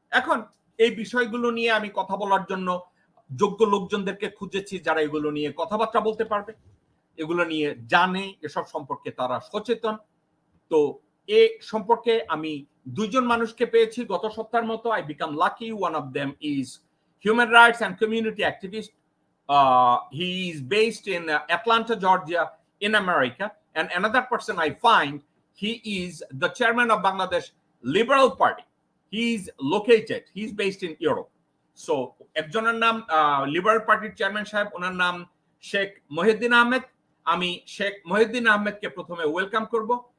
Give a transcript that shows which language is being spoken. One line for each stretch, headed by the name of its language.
Bangla: এখন এই বিষয়গুলো নিয়ে আমি কথা বলার জন্য যোগ্য লোকজনদেরকে খুঁজেছি, যারা এগুলো নিয়ে কথাবার্তা বলতে পারবে, এগুলো নিয়ে জানে, এসব সম্পর্কে তারা সচেতন। তো এ সম্পর্কে আমি 2 জন মানুষকে পেয়েছি গত সপ্তাহের মতো।
English: I became lucky. One of them is human rights and community activist. He is based in Atlanta, Georgia, in America. And another person I find, he is the chairman of Bangladesh Liberal Party. He's based in Europe.
Bangla: So একজনের নাম liberal পার্টির chairman সাহেব, ওনার নাম শেখ মহিউদ্দিন আহমেদ। আমি শেখ মহিউদ্দিন আহমেদকে প্রথমে welcome করব।